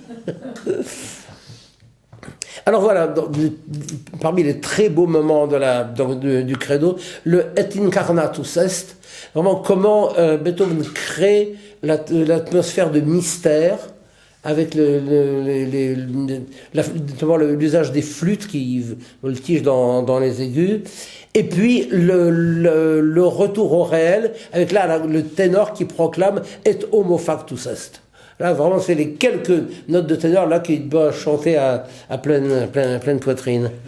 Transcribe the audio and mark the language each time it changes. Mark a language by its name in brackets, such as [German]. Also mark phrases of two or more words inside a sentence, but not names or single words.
[French] Alors voilà, parmi les très beaux moments du credo, le [Latin] Et incarnatus est, [French] vraiment comment Beethoven crée l'atmosphère de mystère avec l'usage des flûtes qui voltigent dans les aigus, et puis le retour au réel avec là le ténor qui proclame [Latin] Et homo factus est. [French] Là, vraiment, c'est les quelques notes de ténor là qu'il doit chanter à pleine poitrine.